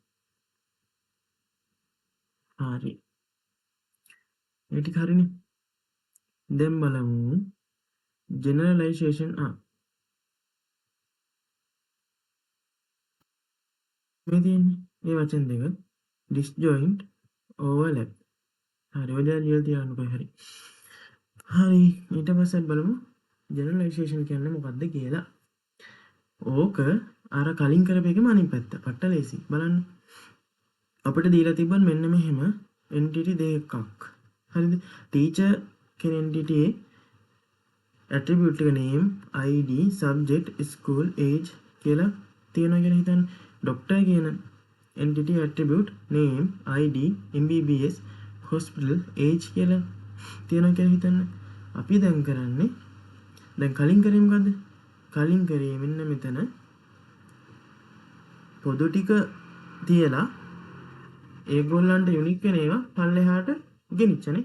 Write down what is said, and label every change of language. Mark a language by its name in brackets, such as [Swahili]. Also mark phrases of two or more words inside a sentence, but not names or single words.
[Sinhala] හරි. ඒ ටික හරිනේ. දැන් බලමු ජෙනරලයිසේෂන් මේ තියෙන්නේ මේ වචන දෙක [English] disjoint overlap. [Sinhala] හරි ඔය දේ ලියලා තියන්න කොහේ හරි. හරි ඊට පස්සේ බලමු ජෙනරලයිසේෂන් කියන්නේ මොකක්ද කියලා. ඕක අර කලින් කරපු එකම අනිත් පැත්ත. පට්ට ලේසි. බලන්න. අපිට දීලා තිබ්බන් මෙන්න මෙහෙම entity දෙකක්. හරිද? teacher කියන [English] entity attribute [Sinhala] එක [English] name, id, subject, school, age [Sinhala] කියලා තියෙනවා කියලා හිතන්න. doctor කියන [English] entity attribute name, id, mbbs, hospital, age [Sinhala] කියලා තියෙනවා කියලා හිතන්න. අපි දැන් කරන්නේ දැන් කලින් කරේ මොකද්ද? කලින් කරේ මෙන්න මෙතන පොදු ටික තියලා ඒගොල්ලන්ට යුනික් වෙන ඒවා පල්ලෙහාට ගෙනිච්චනේ.